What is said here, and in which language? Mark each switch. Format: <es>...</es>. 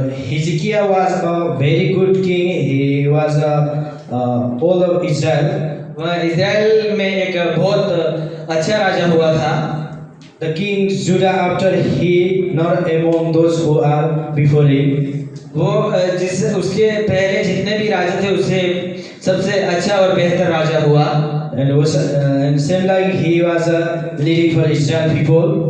<en>Hezekiah was a very good king. He was all of Israel.</en> <hi>वह Israel में एक बहुत अच्छा राजा हुआ था।</hi> <en>The king Judah after he not among those who are before him.</en> <hi>वो जिस उसके पहले जितने भी राजा थे उससे सबसे अच्छा और बेहतर राजा हुआ।</hi> <en>And same like he was leading for Israel people.</en>